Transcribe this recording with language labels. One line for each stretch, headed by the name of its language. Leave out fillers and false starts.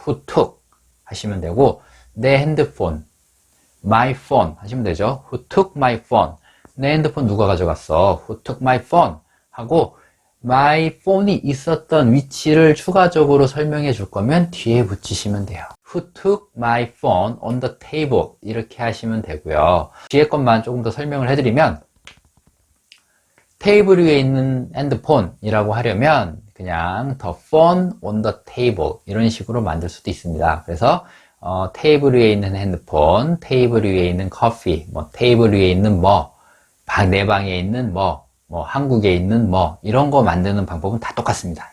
English: Who took
Korean: 하시면 되고, 내 핸드폰,
English: my phone
Korean: 하시면 되죠?
English: Who took my phone?
Korean: 내 핸드폰 누가 가져갔어?
English: Who took my phone?
Korean: 하고
English: my phone
Korean: 이 있었던 위치를 추가적으로 설명해 줄 거면 뒤에 붙이시면 돼요.
English: Who took my phone on the table?
Korean: 이렇게 하시면 되고요. 뒤에 것만 조금 더 설명을 해드리면 테이블 위에 있는 핸드폰이라고 하려면 그냥
English: the phone on the table
Korean: 이런 식으로 만들 수도 있습니다. 그래서 테이블 위에 있는 핸드폰, 테이블 위에 있는 커피, 테이블 위에 있는 내 방에 있는 한국에 있는 이런 거 만드는 방법은 다 똑같습니다.